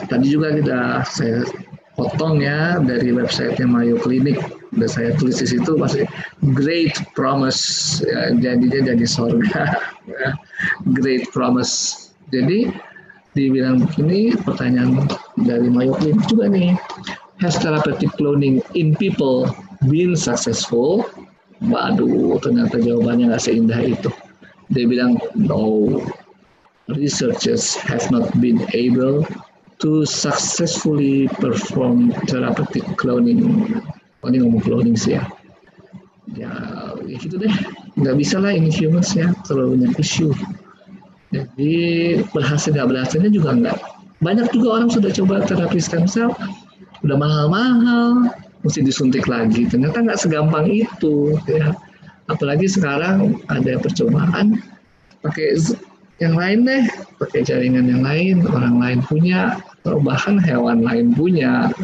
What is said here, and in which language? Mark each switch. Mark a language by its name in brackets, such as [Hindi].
[Indonesian] Tadi juga saya potong ya dari websitenya Mayo Clinic. Udah saya tulis di situ masih great promise ya, jadinya jadi surga ya. Great promise. Jadi dibilang begini, pertanyaan dari Mayo Clinic juga nih. [English] Has therapeutic cloning in people been successful? [Indonesian] Waduh, ternyata jawabannya nggak seindah itu. [English] Dia bilang, no, researchers have not been able to successfully perform therapeutic cloning. [Indonesian] Oh, ini ngomong cloning sih ya. Ya gitu deh. Nggak bisa lah ini humans ya, terlalu banyak isu. Jadi berhasil nggak berhasilnya juga nggak. Banyak juga orang sudah coba terapi stem cell, udah mahal-mahal, mesti disuntik lagi. Ternyata nggak segampang itu, ya. Apalagi sekarang ada percobaan pakai yang lain deh, pakai jaringan yang lain, orang lain punya, atau bahkan hewan lain punya.